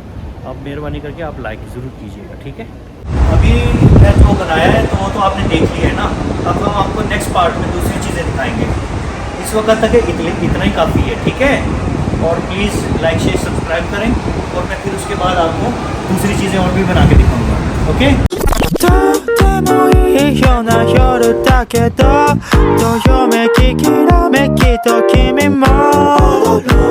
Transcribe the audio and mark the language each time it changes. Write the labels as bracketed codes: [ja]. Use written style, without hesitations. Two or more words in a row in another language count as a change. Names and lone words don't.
[hi] आप मेहरबानी करके आप लाइक ज़रूर कीजिएगा, ठीक है। अभी मैं जो बनाया है तो वो तो आपने देख लिया है ना, अब हम आपको [en] next part [hi] में दूसरी चीज़ें दिखाएंगे। इस वक्त तक इतना ही काफ़ी है, ठीक है। और [en] please like share subscribe [hi] करें, और मैं फिर उसके बाद आपको दूसरी चीज़ें और भी बना के दिखाऊंगा, ओके। [ja] とてもいいような夜だけどどよめききらめきと君も